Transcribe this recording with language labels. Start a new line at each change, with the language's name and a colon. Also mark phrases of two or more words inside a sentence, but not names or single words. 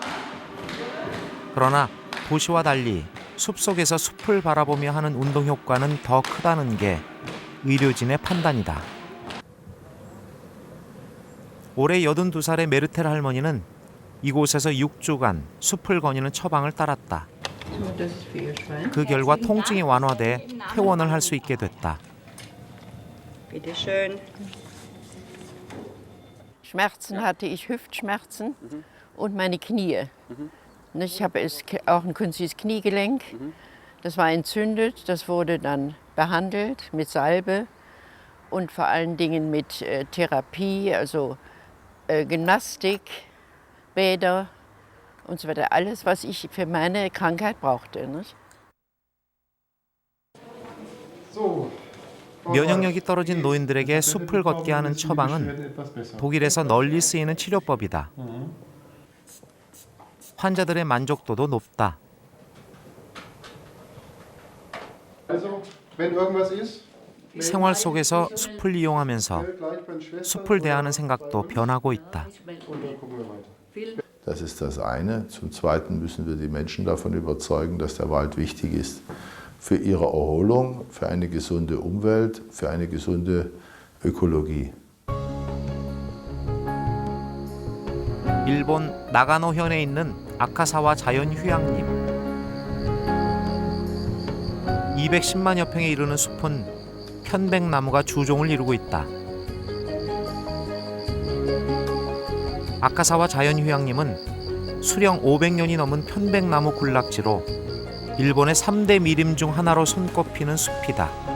Korean: 그러나 도시와 달리 숲속에서 숲을 바라보며 하는 운동 효과는 더 크다는 게 의료진의 판단이다. 올해 82살의 메르텔 할머니는 이곳에서 6주간 숲을 거니는 처방을 따랐다. 그 결과 통증이 완화돼 퇴원을 할 수 있게 됐다.
German: Schmerzen hatte ich, Hüftschmerzen und meine Knie. Ich habe auch ein künstliches Kniegelenk. Das war entzündet, das wurde dann behandelt mit Salbe und vor allen Dingen mit Therapie, also Gymnastik, Bäder und so weiter. Alles, was ich für meine Krankheit brauchte. Nicht?
Korean: 면역력이 떨어진 노인들에게 숲을 걷게 하는 처방은 독일에서 널리 쓰이는 치료법이다. 환자들의 만족도도 높다. 생활 속에서 숲을 이용하면서 숲을 대하는 생각도 변하고 있다.
German: Das ist das eine. Zum Zweiten müssen wir die Menschen davon überzeugen, dass der Wald wichtig ist für ihre Erholung, für eine gesunde Umwelt, für eine gesunde Ökologie.
Korean: 일본 나가노현에 있는 아카사와 자연휴양림. 210만여 평에 이르는 숲은 편백나무가 주종을 이루고 있다. 아카사와 자연휴양림은 수령 500년이 넘은 편백나무 군락지로 일본의 3대 미림 중 하나로 손꼽히는 숲이다.